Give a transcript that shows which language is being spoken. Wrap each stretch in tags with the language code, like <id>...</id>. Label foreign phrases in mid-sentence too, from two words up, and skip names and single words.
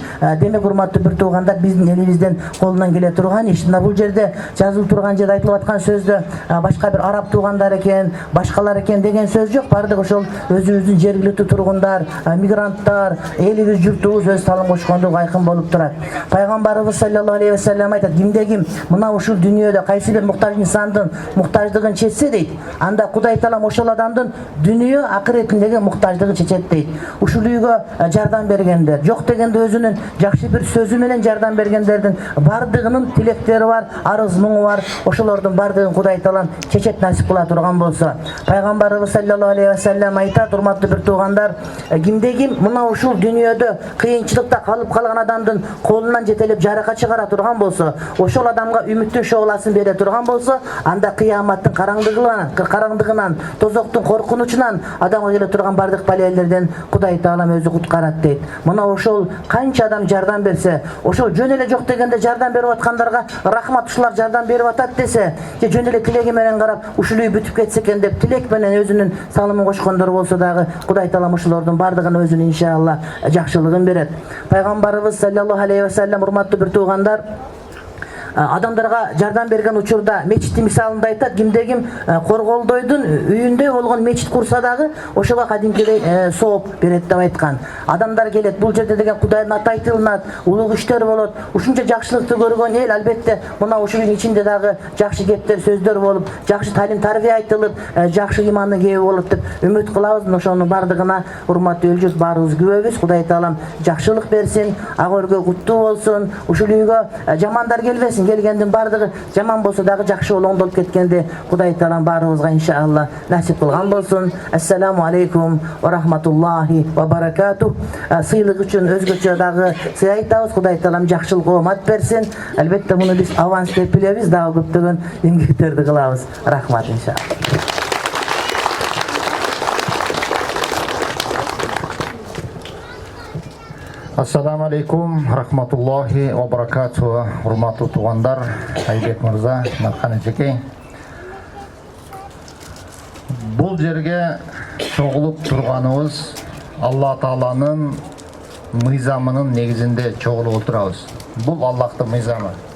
<ky>Демек, урматтуу бир туугандар, биздин элибизден колунан келе турган иш. Мына бул жерде жазылып турган жерде айтылып аткан сөздө башка бир араб туугандар экен, башкалар экен деген сөз жок. Бардык ошол өзүбүздүн жергиликтүү тургундар, мигранттар, элибиз, журтубуз өз салым кошкондугу айкын болуп турат. Пайгамбарыбыз</ky> <ar>صلى الله عليه وسلم</ar> <ky>айтат, кимде ким мына ушул дүйнөдө кайсы бир муктаж инсандын муктаждыгын чечсе дейт, анда Кудай Таалам ошол адамдын дүйнө акыретиндеги муктаждыгын чечет дейт. Ушул үйгө жардам бергендер, жок дегенде өзү өзүнүн жакшы бир сөзү менен жардам бергендердин бардыгынын тилектери бар, арыз муңу бар. Ошолордун бардыгын Кудай Таалам чечет насип кыла турган болсо. Пайгамбарыбыз</ky> <ar>صلى الله عليه وسلم</ar> <ky>айтат, урматтуу бир туугандар, кимде ким мына ушул дүйнөдө кыйынчылыкта калып калган адамдын колунан жетелеп жаракат чыгара турган болсо, ошол адамга үмүттүн шооласын бере турган болсо, анда кыяматтын караңдыгынан, тозоктун коркунучунан адамга келе турган бардык балелерден Кудай Таалам өзү куткарат дейт. Мына ошол канча адам жардам берсе, ошол жөн эле жок дегенде жардам берип аткандарга рахмат, ушулар жардам берип атат десе, же жөн эле тилеги менен карап ушул үй бүтүп кетсе экен деп тилек менен өзүнүн салымын кошкондор болсо дагы Кудай Таалам ошолордун бардыгына өзүнүн иншалла жакшылыгын берет. Пайгамбарыбыз</ky> <ar>صلى الله عليه وسلم,</ar> <ky>урматтуу бир туугандар, адамдарга жардам берген учурда мечиттин мисалында айтат, кимде ким Корголдойдун үйүндө болгон мечит курса дагы ошого кадимкидей сооп берет деп айткан. Адамдар келет, бул жерде деген Кудайдын аты айтылынат, улуг иштер болот. Ушунча жакшылыкты көргөн эл албетте мына ушунун ичинде дагы жакшы кептер, сөздөр болуп, жакшы талим тарбия айтылып, жакшы имандын кеби болот деп үмүт кылабыз. Ошонун бардыгына урматтуу эл журт баарыбыз күбөбүз. Кудай Таалам жакшылык берсин, ак өргө куттуу болсун. Ушул үйгө жамандар келбесин. Келгендин бардыгы жаман болсо дагы жакшы оңдолуп кеткенде Кудай Таалам баарыбызга иншалла насип кылган болсун.</ky> <ar>السلام عليكم ورحمة الله وبركاته.</ar> <ky>Сыйлык үчүн өзгөчө дагы сый айтабыз. Кудай Таалам жакшылык оомат берсин. Албетте муну биз аванс деп билебиз, дагы көптөгөн эмгектерди кылабыз. Рахмат иншалла.</ky> <ar>السلام عليكم رحمة الله وبركاته.</ar> <ky>Урматтуу туугандар, Айбек мырза, Наркан эжекей. Бул жерге чогулуп турганыбыз Алла Тааланын мыйзамынын негизинде чогулуп отурабыз. Бул Аллахтын мыйзамы.</ky>